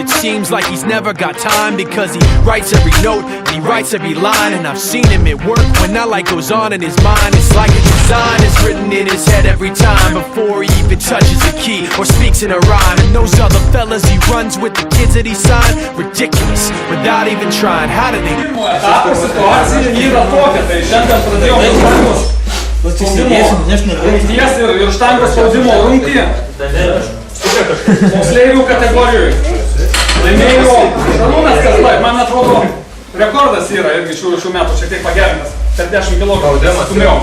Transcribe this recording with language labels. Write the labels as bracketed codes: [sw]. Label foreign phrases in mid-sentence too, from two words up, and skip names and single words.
[en] It seems like he's never got time because he writes every note and he writes every line. And I've seen him at work when that light goes on in his mind. It's like a design is written in his head every time before he even touches a key or speaks in a rhyme. And those other fellas he runs with, the kids that he signed, ridiculous, without even trying. How do they do [lt] Etapas situacija yra tokia, tai šiandien pradėjome štangos spaudimo rungties ir štangos spaudimo rungtį moksleivių kategorijoje. Laimėjo Šarūnas Kazlai, man atrodo, rekordas yra irgi šių metų šiek tiek pagerintas, per 10 kg stumėjom.